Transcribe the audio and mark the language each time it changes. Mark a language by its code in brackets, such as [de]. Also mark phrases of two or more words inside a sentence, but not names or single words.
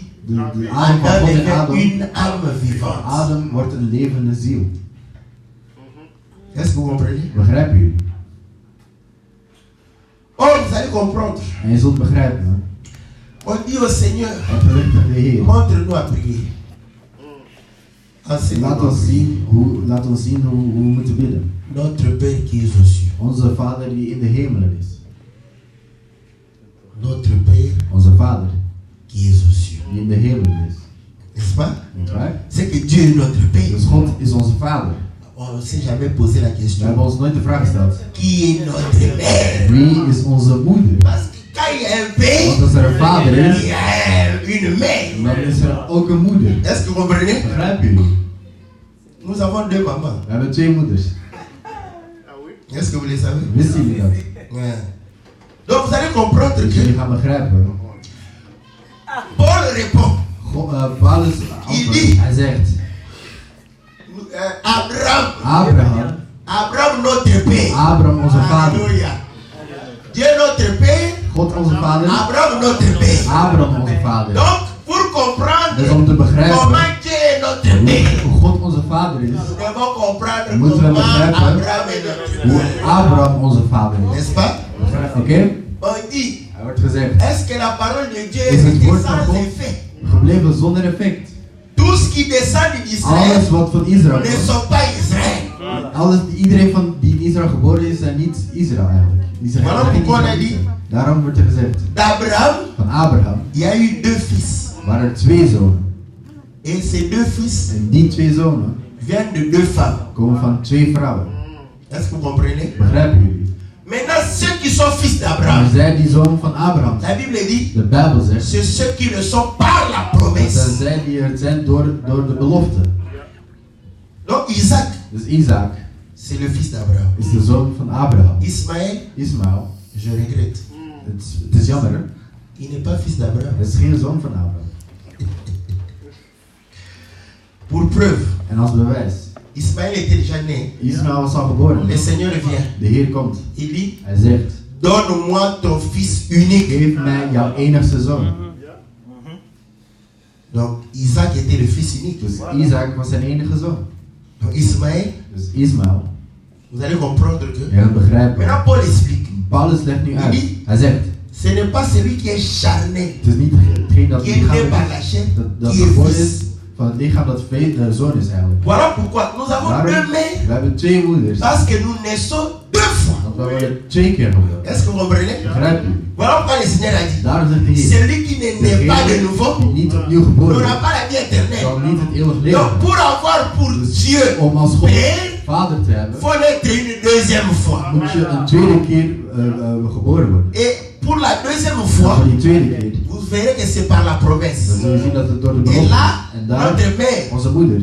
[nl] De adem van [fr] Adam [nl] God in [fr] devient [nl] Adam. [fr] une âme vivante. [nl] Adam wordt een levende ziel. [fr] Est-ce que vous comprenez? [nl] Begrijpen jullie? [fr] Oh, vous allez comprendre. [nl] En je zult begrijpen. Hè? [fr] On dit au Seigneur, [nl] En verlichtig de Heer. [fr] montre-nous à prier. Enseigne-nous [nl] Laat [fr] à [nl] ons [fr] prier. [nl] zien hoe we moeten bidden. [fr] Notre Père qui est aux cieux. [nl] Onze Vader die in de hemelen is. [fr] Notre Père [nl] Onze Vader [fr] qui est aux cieux. [nl] die in de hemelen is. [fr] N'est-ce pas? [nl] Niet waar? [fr] C'est que Dieu est notre Père. [nl] Dus God is onze Vader. [fr] On ne s'est jamais posé la [nl] We [fr] question. [nl] hebben ons nooit de vraag gesteld. [fr] Qui est notre Père? [nl] Wie is onze moeder? [fr] Parce que quand il y a un Père, [nl] Want als er een vader [fr] il [nl] is, [fr] y a une mère. [nl] dan is er ook een moeder. [fr] Est-ce que vous comprenez? [nl] Begrijpen jullie? [fr] Nous avons deux mamans. [nl] We hebben twee moeders. [fr] Est-ce que vous les savez? [nl] Wisten jullie dat? [fr] Ouais. Donc vous allez comprendre [nl] Dus jullie [fr] que [nl] gaan begrijpen. [fr] Paul répond. [nl] Paulus antwoordt. Hij zegt: [fr] Abraham, notre Père. [nl] Abraham onze vader. [fr] Alléluia. Dieu notre Père. [nl] God onze vader. [fr] Abraham notre Père. [nl] Abraham onze vader. [fr] Donc pour comprendre [nl] Dus om te begrijpen [fr] comment Dieu est notre Père, [nl] hoe God onze vader is, [fr] nous devons comprendre [nl] moeten we [fr] comment [nl] begrijpen [fr] Abraham est notre [nl] hoe [fr] Père. [nl] Abraham onze vader is. [fr] N'est-ce pas? [nl] Oké? [fr] On dit, [nl] Er wordt gezegd: [fr] est-ce que la parole de Dieu [nl] is het [fr] est [nl] woord van [fr] sans [nl] God [fr] effet? [nl] gebleven zonder effect? [fr] Tout ce qui descend d'Israël [nl] Alles wat van Israël [fr] ne [nl] is, [fr] sont pas Israël. [nl] iedereen van die in Israël geboren is, zijn niet Israël eigenlijk. Die zijn Waarom geen kon hij Israëlieten. niet? Daarom wordt er gezegd: [fr] D'Abraham, [nl] van Abraham [fr] il y a eu deux fils. [nl] waren er twee zonen. [fr] Et ces deux fils [nl] En die twee zonen [fr] viennent de deux femmes. [nl] komen van twee vrouwen. [fr] Est-ce que vous comprenez? [nl] Begrijpen jullie? [fr] Maintenant, ceux qui sont fils [nl] Maar [fr] d'Abraham, [nl] zij die zoon van Abraham [fr] la [nl] zijn. [fr] Bible dit, [nl] De Bijbel zegt: [fr] c'est ceux qui le sont par la [nl] dat zijn [fr] promesse. [nl] zij die er zijn door de belofte. [fr] Donc Isaac, [nl] Dus Isaac [fr] c'est le fils d'Abraham. [nl] is de zoon van Abraham. [fr] Ismaël, [nl] Ismaël, [fr] je regrette, [nl] het is jammer hè? [fr] il n'est pas fils d'Abraham. [nl] Het is geen zoon van Abraham. [fr] Pour preuve, [nl] En als bewijs, [fr] Ismaël était déjà né. [nl] Ismaël was al geboren. [fr] Le Seigneur vient. [nl] De Heer komt. [fr] Il dit, [nl] Hij zegt: [fr] donne-moi ton fils unique. [nl] geef mij jouw enigste zoon. [fr] Donc Isaac était le fils unique. [nl] Dus Isaac was zijn enige zoon. [fr] Donc Ismaël, [nl] Dus Ismaël, [fr] vous allez comprendre que. [nl] je gaat begrijpen. [fr] Maintenant Paul explique. [nl] Paulus legt nu uit. Hij zegt, [fr] Ce n'est pas celui qui est charnel, [nl] het is niet hetgeen dat [fr] qui est né [nl] lichaam [fr] par la chair, [nl] dat [fr] qui est [nl] geboren [fr] fils. [nl] is van het lichaam dat de zoon is eigenlijk. [fr] Voilà pourquoi nous avons [nl] Daarom, [fr] deux mères. [nl] we hebben twee moeders. [fr] Parce que nous naissons deux fois. [nl] Want we worden twee keer geboren. [fr] Est-ce que vous comprenez? [nl] Begrijpt u? [fr] Voilà pourquoi le Seigneur a dit. [nl] Daarom zegt de Heer, [fr] Celui qui ne naît pas de nouveau [nl] die niet opnieuw geboren [fr] n'aura [nl] is, [fr] pas la vie éternelle. [nl] zal niet het eeuwig leven [fr] Donc [nl] hebben. [fr] pour avoir pour Dieu [nl] Om als God [fr] Père, [nl] vader te hebben, [fr] il faut naître une deuxième fois. [nl] moet je een tweede keer geboren worden. [fr] Et pour la deuxième [nl] En [fr] fois, [nl] voor die tweede keer, [fr] vous verrez que c'est par la [nl] dan [fr] promesse. [nl] zul je zien dat het door de [fr] Et [nl] belofte [fr] là, [nl] is. En daar, [fr] notre mère, [nl] onze moeder,